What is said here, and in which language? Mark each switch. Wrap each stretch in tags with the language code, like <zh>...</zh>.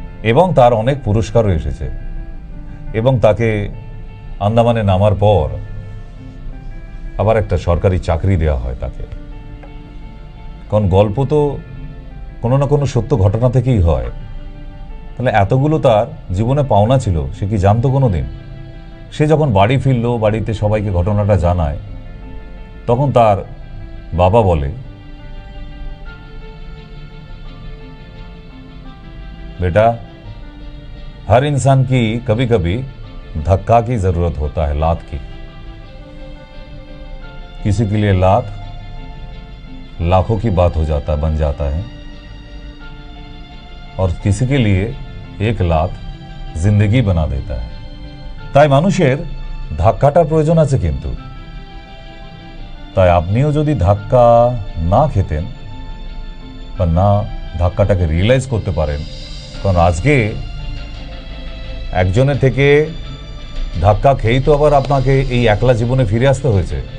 <bn>এবং তার অনেক পুরস্কারও এসেছে, এবং তাকে আন্দামানে নামার পর আবার একটা সরকারি চাকরি দেওয়া হয় তাকে। কারণ গল্প তো কোনো না কোনো সত্য ঘটনা থেকেই হয়। তাহলে এতগুলো তার জীবনে পাওনা ছিল, সে কি জানতো কোনো দিন? সে যখন বাড়ি ফিরল, বাড়িতে সবাইকে ঘটনাটা জানায়, তখন তার বাবা বলে,</bn> <hi>बेटा हर इंसान की कभी कभी धक्का की जरूरत होता है, लात की। किसी के लिए लात लाखों की बात हो जाता, बन जाता है, और किसी के लिए एक लात जिंदगी बना देता है।</hi> <bn>তাই মানুষের ধাক্কাটার প্রয়োজন আছে। কিন্তু তাই আপনিও যদি ধাক্কা না খেতেন বা না ধাক্কাটাকে রিয়েলাইজ করতে পারেন, কারণ আজকে একজনের থেকে ধাক্কা খেয়েই তো আবার আপনাকে এই একলা জীবনে ফিরে আসতে হয়েছে।</bn>